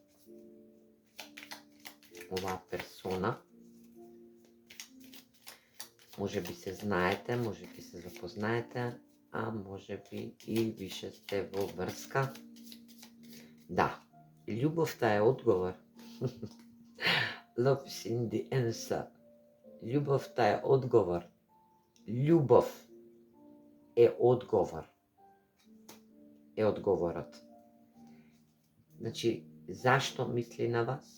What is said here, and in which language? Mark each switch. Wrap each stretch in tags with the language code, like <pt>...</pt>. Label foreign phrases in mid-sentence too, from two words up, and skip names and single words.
<mk>Оваа персона. Може би се знаете, може би се запознаете, а може би и више сте во врска. Да, љубовта е одговор.</mk> <en>Love is in the answer.</en> <mk>Љубовта е одговор. Љубов е одговор. Е одговорот. Значи, зашто мисли на вас?</mk>